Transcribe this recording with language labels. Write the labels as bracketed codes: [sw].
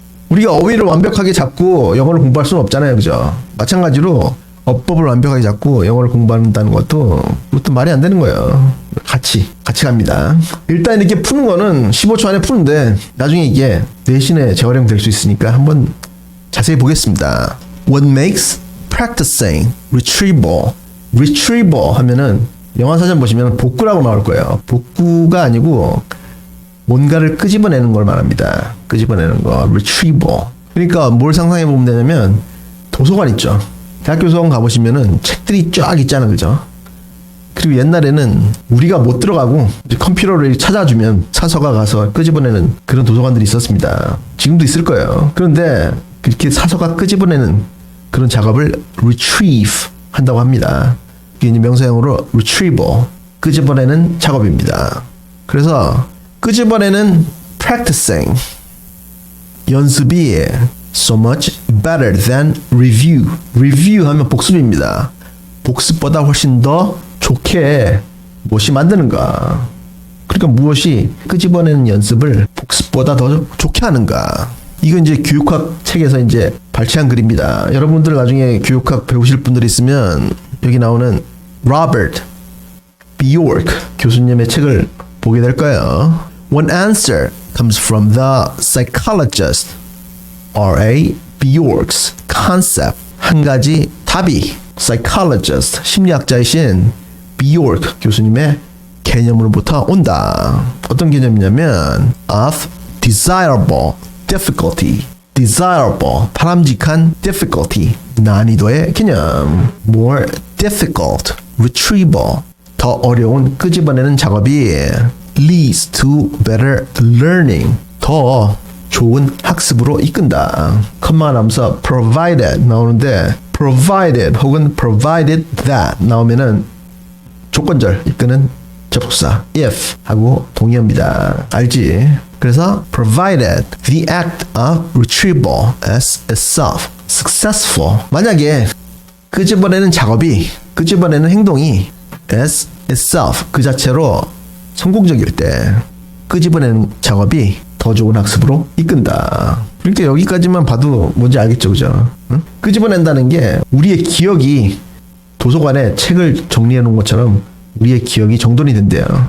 [ko] 우리가 어휘를 완벽하게 잡고 영어를 공부할 수는 없잖아요. 그죠? 마찬가지로 어법을 완벽하게 잡고 영어를 공부한다는 것도 그것도 말이 안 되는 거예요. 같이 갑니다. 일단 이렇게 푸는 거는 15초 안에 푸는데 나중에 이게 내신에 재활용될 수 있으니까 한번 자세히 보겠습니다. [en] What makes practicing retrieval? [ko] retrieval 하면은 영어사전 보시면 복구라고 나올 거예요. 복구가 아니고 뭔가를 끄집어내는 걸 말합니다. 끄집어내는 거, retrieval. 그러니까 뭘 상상해 보면 되냐면 도서관 있죠. 대학교 도서관 가보시면은 책들이 쫙 있잖아요. 그죠? 그리고 옛날에는 우리가 못 들어가고 컴퓨터를 찾아주면 사서가 가서 끄집어내는 그런 도서관들이 있었습니다. 지금도 있을 거예요. 그런데 그렇게 사서가 끄집어내는 그런 작업을 retrieve 한다고 합니다. 이게 이제 명사형으로 retrieval, 끄집어내는 작업입니다. 그래서 끄집어내는 practicing, 연습이 [en] so much better than review. [ko] review 하면 복습입니다. 복습보다 훨씬 더 좋게 무엇이 만드는가. 그러니까 무엇이 끄집어내는 연습을 복습보다 더 좋게 하는가. 이건 이제 교육학 책에서 이제 발췌한 글입니다. 여러분들 나중에 교육학 배우실 분들이 있으면 여기 나오는 로버트 비오크 교수님의 책을 보게 될 거예요. [en] One answer comes from the psychologist R.A. Bjork's concept. [ko] 한 가지 답이 psychologist, 심리학자이신 Bjork 교수님의 개념으로부터 온다. 어떤 개념이냐면 [en] of desirable difficulty. [ko] desirable, 바람직한 difficulty, 난이도의 개념. [en] more difficult, retrieval, [ko] 더 어려운 끄집어내는 작업이 [en] leads to better learning, [ko] 더 좋은 학습으로 이끈다. 컴마 나면서 provided 나오는데 provided 혹은 provided that 나오면은 조건절 이끄는 접속사 if 하고 동의어입니다. 알지? [en] 그래서 provided the act of retrieval as itself successful. [ko] 만약에 끄집어내는 작업이, 끄집어내는 행동이 [en] as itself [ko] 그 자체로 성공적일 때 끄집어내는 작업이 더 좋은 학습으로 이끈다. 그러니까 여기까지만 봐도 뭔지 알겠죠, 그죠? 응? 끄집어낸다는 게 우리의 기억이 도서관에 책을 정리해 놓은 것처럼 우리의 기억이 정돈이 된대요.